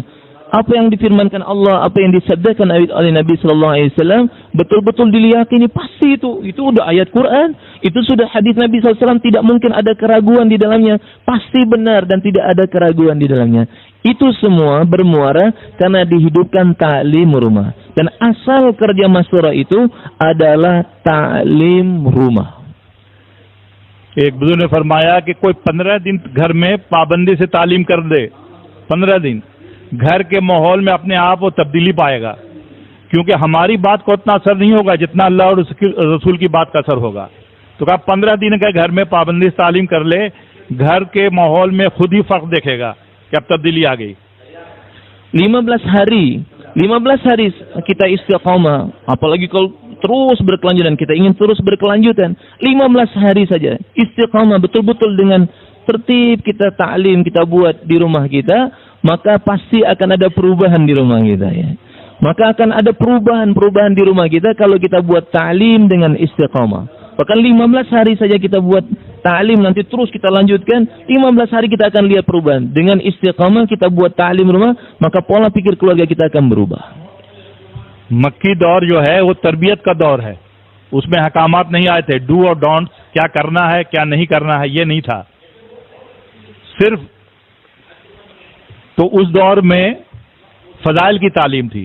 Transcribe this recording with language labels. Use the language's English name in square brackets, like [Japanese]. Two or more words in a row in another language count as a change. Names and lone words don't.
[Indonesian] Apa yang difirmankan Allah, apa yang disabdakan oleh Nabi [Arabic] صلى الله عليه وسلم, [Indonesian] betul-betul diyakini pasti itu sudah ayat Quran, itu sudah hadis Nabi [Arabic] صلى الله عليه وسلم, [Indonesian] tidak mungkin ada keraguan di dalamnya, pasti benar dan tidak ada keraguan di dalamnya. Itu semua bermuara karena dihidupkan ta'lim rumah. Dan asal kerja masyurah itu adalah ta'lim rumah. [Urdu] ایک بزرگ نے فرمایا کہ کوئی 15 دن گھر میں پابندی سے تعلیم کر دے، 15 دن گھر کے ماحول میں اپنے آپ وہ تبدیلی پائے گا، کیونکہ ہماری بات کو اتنا اثر نہیں ہوگا جتنا اللہ اور رسول کی بات کا اثر ہوگا. تو کہا 15 دن کا گھر میں پابندی سے تعلیم کر لے، گھر کے ماحول میں خود ہی فرق دیکھے گا کہ اب تبدیلی آ گئی. [Indonesian] 15 hari kita istiqamah, apalagi kalau terus berkelanjutan, kita ingin terus berkelanjutan, 15 hari saja istiqamah betul-betul dengan tertib kita ta'lim, kita buat di rumah kita, maka pasti akan ada perubahan di rumah kita ya. Maka akan ada perubahan di rumah kita kalau kita buat ta'lim dengan istiqamah. Bahkan 15 hari saja kita buat ta'lim, nanti terus kita lanjutkan, 15 hari kita akan lihat perubahan. Dengan istiqamah kita buat ta'lim rumah, maka pola pikir keluarga kita akan berubah. [Urdu] مکی دور جو ہے وہ تربیت کا دور ہے، اس میں احکامات نہیں آئے تھے، ڈو اور ڈونٹ، کیا کرنا ہے کیا نہیں کرنا ہے، یہ نہیں تھا صرف. تو اس دور میں فضائل کی تعلیم تھی.